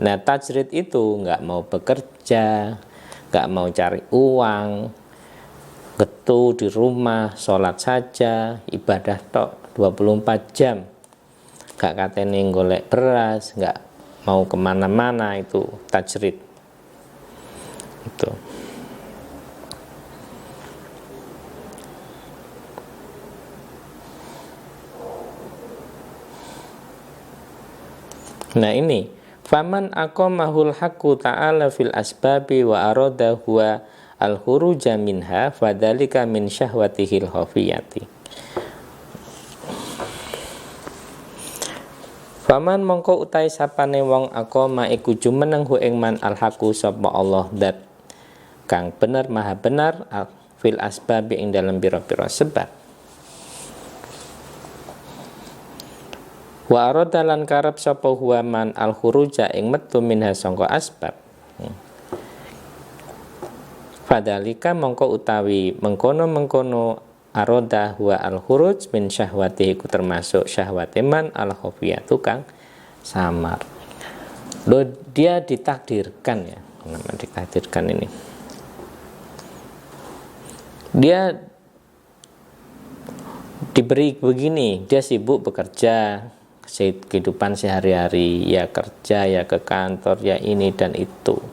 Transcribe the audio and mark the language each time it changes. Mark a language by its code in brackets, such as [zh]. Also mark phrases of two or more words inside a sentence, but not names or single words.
[id] Nah, tajrid itu nggak mau bekerja, nggak mau cari uang, getu di rumah, sholat saja, ibadah tok 24 jam, nggak katanya [jv] golek beras, [id] nggak mau kemana-mana, itu tajrid. Itu. Nah, ini [ar] فمن أقامه الحق تعالى في الأسباب وأراد هو الخروج منها فذلك من شهوته الخفية. [jv] Faman mongko utai sapane wong aqama iku jumeneng hu ing man al-haqqu sapa Allah dat kang bener maha benar [ar] في الأسباب [jv] ing dalam pira-pira sebab. [ar] وأراد [jv] lan karep sapa huwa man [ar] الخروج [jv] ing metu minha sangka asbab. Fadalika mongko utawi mengkono-mengkono [ar] أراد هو الخروج من شهوة [jv] iku termasuk syahwate man [ar] الخفية [jv] kang samar. [id] Loh, dia ditakdirkan ya. Nama ditakdirkan ini. Dia diberi begini, dia sibuk bekerja, kehidupan sehari-hari, ya kerja, ya ke kantor, ya ini dan itu.